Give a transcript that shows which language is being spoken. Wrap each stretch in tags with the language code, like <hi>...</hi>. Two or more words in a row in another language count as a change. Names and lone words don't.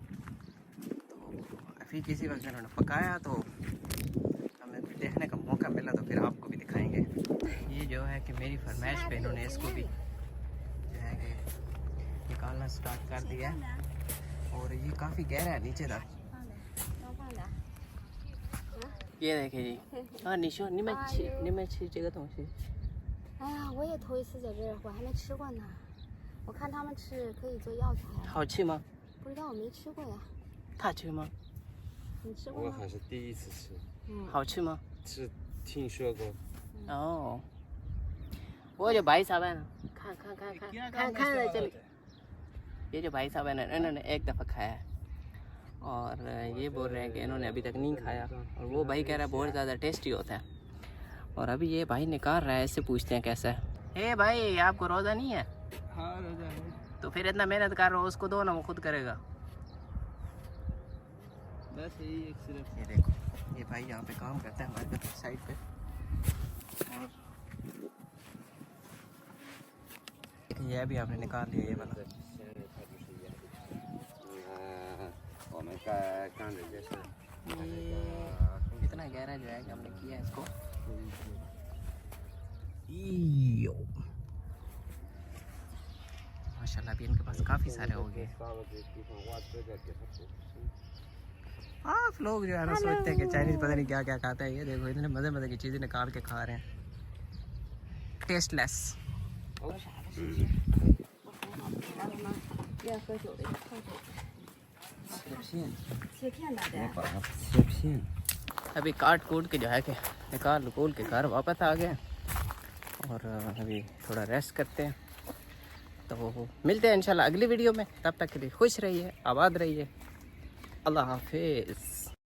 <hi>तो अभी किसी वक्त इन्होंने पकाया तो हमें भी देखने का मौका मिला तो फिर आपको भी दिखाएंगे। ये जो है कि मेरी फरमाइश पे इन्होंने इसको भी जो है कि निकालना स्टार्ट कर दिया है और ये काफ़ी गहरा है नीचे तक। ये देखिए जी। हाँ निशो</hi> <zh>你们吃这个东西？哎呀，我也头一次在这儿，我还没吃过呢。我看他们吃可以做药材。好吃吗？不知道，我没吃过呀。它吃吗？你吃过吗？我还是第一次吃，好吃吗？是听说过。</zh> <hi>哦，वो जो भाई साहब है ना, खान ले चलिए। ये जो भाई साहब है ना, इन्होंने एक दफ़ा खाया है और ये बोल रहे हैं कि इन्होंने अभी तक नहीं खाया और वो भाई कह रहा है बहुत ज़्यादा टेस्टी होता है। और अभी ये भाई निकाल रहा है, इससे पूछते हैं कैसा है। हे भाई, आपको रोज़ा नहीं है? हाँ रोजा है। तो फिर इतना मेहनत कर रहे हो, उसको दो ना, वो खुद करेगा। बस यही एक सिर्फ। ये देखो, ये भाई यहाँ पे काम करता है हमारे साइड पे और ये भी आपने निकाल लिया ये वाला।</hi> <zh>我们刚人家是</zh> <hi>ये इतना गहरा जो है कि हमने किया है इसको। यो माशाल्लाह, अभी इनके पास काफ़ी सारे हो गए। आप लोग जो है ना सोचते हैं कि चाइनीज़ पता नहीं क्या क्या खाता है। ये देखो, इतने मज़े मज़े की चीज़ें निकाल के खा रहे हैं, टेस्टलेस।</hi> <zh>要喝酒的，泡酒。切片的的。把它切片。</zh> <hi>अभी काट कूट के जो है कि निकाल कूल के घर वापस आ गए और अभी थोड़ा रेस्ट करते हैं। तो मिलते हैं इंशाल्लाह अगली वीडियो में। तब तक के लिए खुश रहिए, आबाद रहिए। अल्लाह हाफिज़।</hi>